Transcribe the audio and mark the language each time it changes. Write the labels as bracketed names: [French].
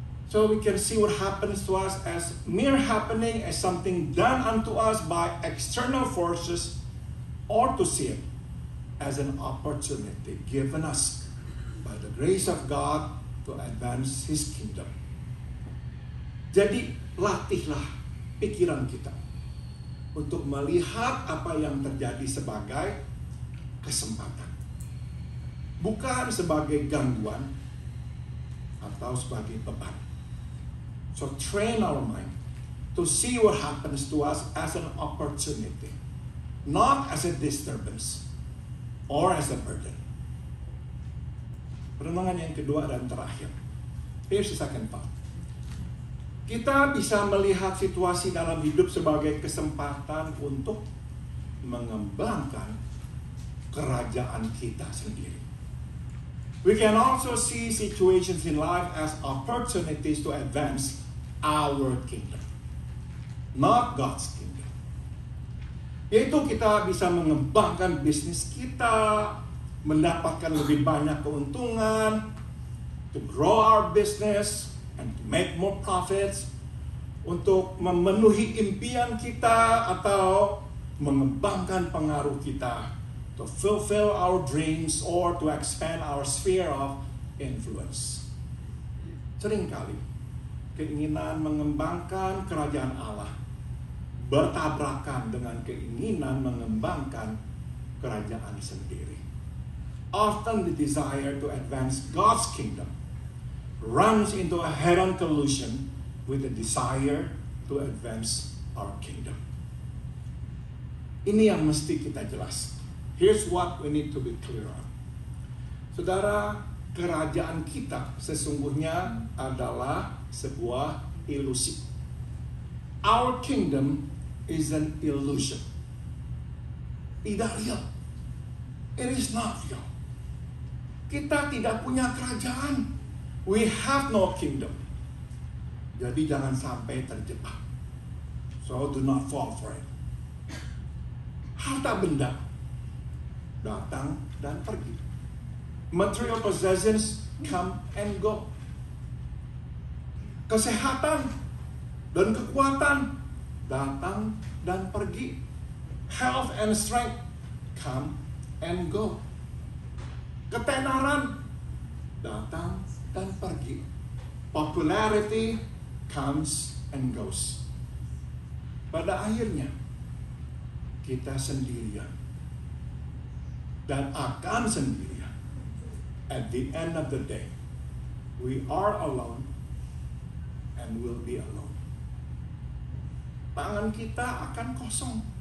[English] So we can see what happens to us as mere happening, as something done unto us by external forces, or to see it as an opportunity given us by the grace of God to advance His kingdom. [Indonesian] Jadi latihlah pikiran kita untuk melihat apa yang terjadi sebagai kesempatan, bukan sebagai gangguan atau sebagai beban. [English] So train our mind to see what happens to us as an opportunity, not as a disturbance or as a burden. [Indonesian] Renungan yang kedua dan terakhir. [English] Here's the second part. [Indonesian] Kita bisa melihat situasi dalam hidup sebagai kesempatan untuk mengembangkan kerajaan kita sendiri. [English] We can also see situations in life as opportunities to advance our kingdom, not God's kingdom. [Indonesian] Yaitu kita bisa mengembangkan bisnis kita, mendapatkan lebih banyak keuntungan, [English] to grow our business and to make more profits, [Indonesian] untuk memenuhi impian kita atau mengembangkan pengaruh kita, [English] to fulfill our dreams or to expand our sphere of influence. [Indonesian] Seringkali keinginan mengembangkan kerajaan Allah bertabrakan dengan keinginan mengembangkan kerajaan sendiri. [English] Often the desire to advance God's kingdom runs into a head-on collision with the desire to advance our kingdom. [Indonesian] Ini yang mesti kita jelaskan. [English] Here's what we need to be clear on. [Indonesian] Saudara, kerajaan kita sesungguhnya adalah sebuah ilusi. [English] Our kingdom is an illusion. [Indonesian] Tidak real. [English] It is not real. [Indonesian] Kita tidak punya kerajaan. [English] We have no kingdom. [Indonesian] Jadi jangan sampai terjebak. [English] So do not fall for it. [Indonesian] Harta benda datang dan pergi. [English] Material possessions come and go. [Indonesian] Kesehatan dan kekuatan datang dan pergi. [English] Health and strength come and go. [Indonesian] Ketenaran datang dan pergi. [English] Popularity comes and goes. [Indonesian] Pada akhirnya kita sendirian dan akan sendirian. [English] At the end of the day, we are alone and will be alone. [Indonesian] Tangan kita akan kosong.